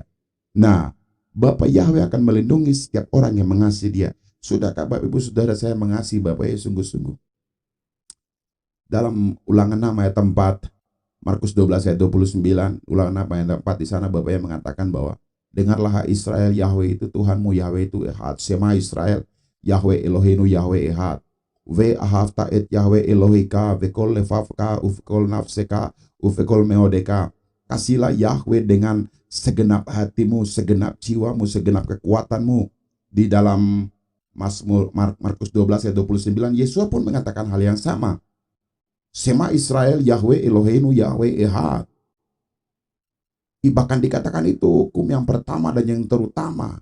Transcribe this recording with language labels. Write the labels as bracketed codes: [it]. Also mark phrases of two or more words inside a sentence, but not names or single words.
[id] Nah, Bapa Yahweh akan melindungi setiap orang yang mengasihi Dia. Sudahkah Bapak Ibu Saudara saya mengasihi Bapa Yahweh sungguh-sungguh? Dalam Ulangan 6 ayat 4, Markus 12 ayat 29, Ulangan 6 ayat 4 di sana Bapa Yahweh mengatakan bahwa dengarlah Israel, Yahweh itu Tuhanmu, Yahweh itu Ehad. [he] שמע ישראל, יהוה אלוהינו, יהוה אחד. ואהבת את יהוה אלוהיך, בכל לבבך, ובכל נפשך, ובכל מאודך. [id] Kasihlah Yahweh dengan segenap hatimu, segenap jiwamu, segenap kekuatanmu. Di dalam Mazmur Markus 12 ayat 29, Yesus pun mengatakan hal yang sama. [he] שמע ישראל, יהוה אלוהינו, יהוה אחד. [id] Bahkan dikatakan itu hukum yang pertama dan yang terutama.